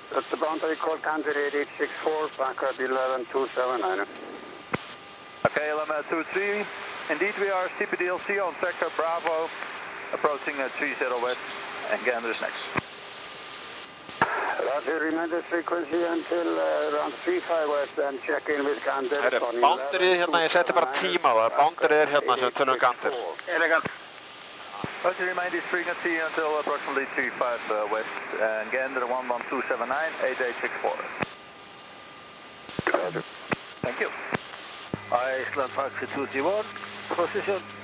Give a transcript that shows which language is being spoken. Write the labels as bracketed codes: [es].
[en] That's the boundary call candidate 864, backup 11279. Okay, Lima 23. Indeed, we are CPDLC on sector Bravo, approaching 30 west, and Gander is next. Roger, remain the frequency until around 35 west and check in with Gander. [is] Það boundaryð hérna, ég seti bara tíma á það, boundaryð hérna sem við tölum Gander. [en] Elegant. Roger, remain this frequency until approximately 35 west, and Gander 11279, 8864. Roger. Thank you. Iceland Taxi 231, position.